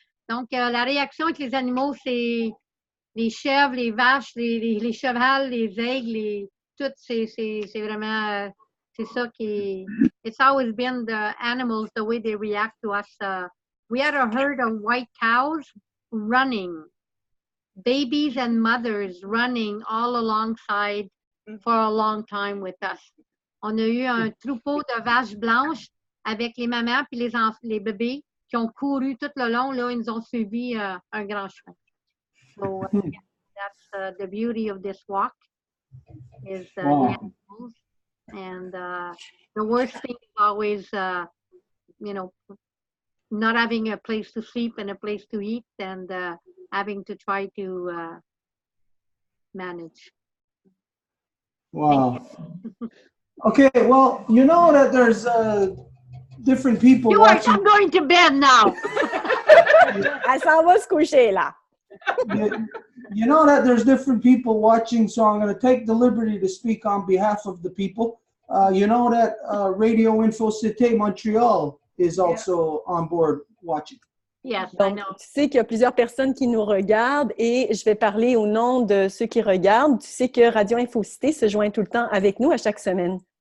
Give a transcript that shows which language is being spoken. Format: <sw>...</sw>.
<fr>Donc, la réaction avec les animaux, c'est les chèvres, les vaches, les chevals, les aigles, tout, c'est vraiment, c'est ça qui...</fr> <en>It's always been the animals, the way they react to us. We had a herd of white cows running, babies and mothers running all alongside for a long time with us.</en> <fr>On a eu un troupeau de vaches blanches avec les mamans puis les bébés qui ont couru tout le long. Là, ils nous ont suivis un grand chemin.</fr> <en>So that's the beauty of this walk is the animals. And the worst thing is always, not having a place to sleep and a place to eat and having to try to manage. Wow. Okay, well, you know that there's different people watching. I'm going to bed now.</en> <fr>Elle s'en va se coucher, là.</fr> <en>You know that there's different people watching, so I'm going to take the liberty to speak on behalf of the people. You know that Radio Info Cité Montreal is also on board watching. Yes,</en> <fr>Donc,</fr> <en>I know.</en> <fr>tu sais qu'il y a plusieurs personnes qui nous regardent et je vais parler au nom de ceux qui regardent. Tu sais que Radio Info Cité se joint tout le temps avec nous à chaque semaine.</fr>